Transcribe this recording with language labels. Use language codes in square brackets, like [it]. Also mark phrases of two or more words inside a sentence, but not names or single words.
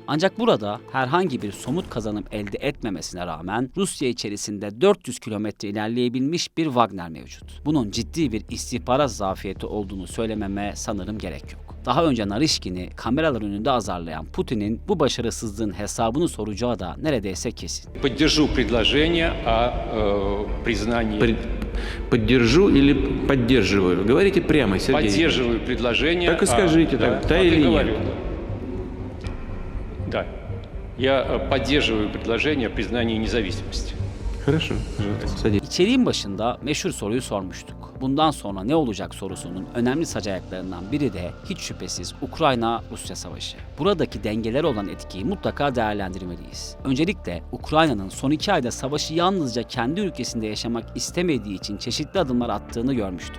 [tr] Ancak burada herhangi bir somut kazanım elde etmemesine rağmen Rusya içerisinde 400 kilometre ilerleyebilmiş bir Wagner mevcut. Bunun ciddi bir istihbarat zafiyeti olduğunu söylememe sanırım gerek yok. Daha önce Narishkin'i kameralar önünde azarlayan Putin'in bu başarısızlığın hesabını soracağı da neredeyse kesin. [ru] Поддержу предложение о признании. Поддержу или поддерживаю? Говорите прямо, Сергей. Поддерживаю предложение. Так и скажите, да или нет? Да. Я поддерживаю предложение о признании независимости. Хорошо, пожалуйста, садитесь. [tr] İçeriğin başında meşhur soruyu sormuştuk. Bundan sonra ne olacak sorusunun önemli saç ayaklarından biri de hiç şüphesiz Ukrayna-Rusya savaşı. Buradaki dengeler olan etkiyi mutlaka değerlendirmeliyiz. Öncelikle Ukrayna'nın son 2 ayda savaşı yalnızca kendi ülkesinde yaşamak istemediği için çeşitli adımlar attığını görmüştük.